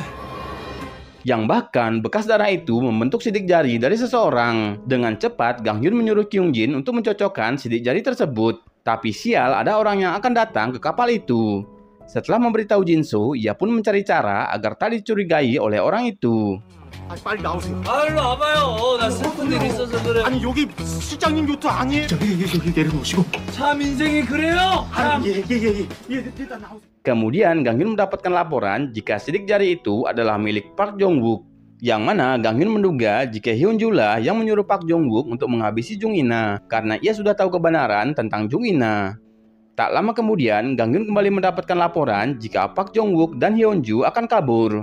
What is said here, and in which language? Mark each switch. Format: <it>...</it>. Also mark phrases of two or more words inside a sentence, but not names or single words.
<id>Yang bahkan bekas darah itu membentuk sidik jari dari seseorang. Dengan cepat, Gang Hyun menyuruh Kyung Jin untuk mencocokkan sidik jari tersebut. Tapi sial, ada orang yang akan datang ke kapal itu. Setelah memberitahu Jinso, ia pun mencari cara agar tak dicurigai oleh orang itu.</id> <ko>아니 빨리 나오세요. 아, 일로 와봐요. 나 슬픈 일 있어서 그래. 아니 여기 실장님 요트 아니에요? 여기 내려놓으시고. 참 인생이 그래요? 참. 예예예 일단 나오세요.</ko> <id>Kemudian Gang Hyun mendapatkan laporan jika sidik jari itu adalah milik Park Jong Wook. Yang mana Gang Hyun menduga jika Hyun Joo lah yang menyuruh Park Jong Wook untuk menghabisi Jung Ina karena ia sudah tahu kebenaran tentang Jung Ina. Tak lama kemudian, Gang Hyun kembali mendapatkan laporan jika Park Jong Wook dan Hyun Joo akan kabur.</id>